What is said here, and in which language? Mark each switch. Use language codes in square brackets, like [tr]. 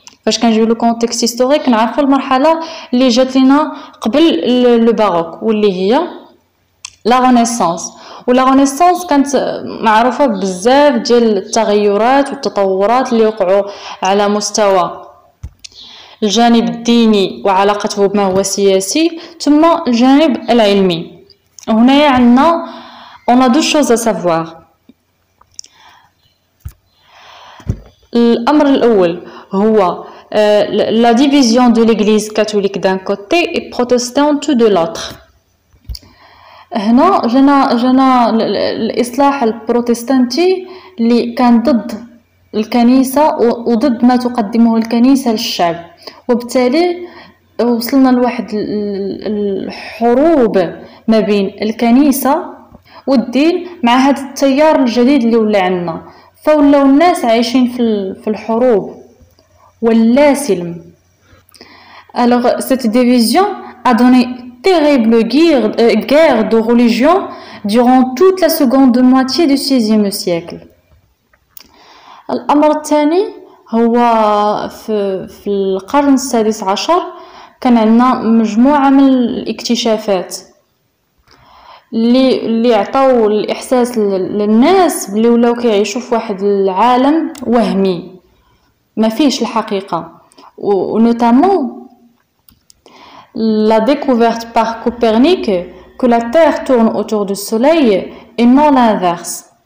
[ar] فاش كنجيو [fr] لو كونتكست هيستوريك [ar] نعرفوا المرحله اللي جات لينا قبل لو باروك واللي هي لا رينيسانس. ولا رينيسانس كانت معروفه بزاف ديال التغيرات والتطورات اللي وقعوا على مستوى الجانب الديني وعلاقته بما هو سياسي، ثم الجانب العلمي. هنايا عندنا [fr] on a deux choses à savoir. [ar] الامر الاول هو [fr] la division de l'église catholique d'un côté et protestante de l'autre. [ar] هنا جانا الاصلاح البروتستانتي اللي كان ضد الكنيسه وضد ما تقدمه الكنيسه للشعب، وبالتالي وصلنا لواحد الحروب ما بين الكنيسه والدين مع هذا التيار الجديد اللي ولا عندنا، فولاو الناس عايشين في الحروب واللاسلم. [fr] Alors cette division a donné terrible guerre de religion durant toute la seconde moitié du XVIe siècle. [ar] الأمر الثاني هو في القرن السادس عشر كان عندنا مجموعة من الاكتشافات اللي عطاو الإحساس للناس بلي ولاو كيعيشوا في واحد العالم وهمي ما فيهش الحقيقة ونوتامون [fr] la découverte par Copernic que la Terre tourne autour du Soleil et non l'inverse.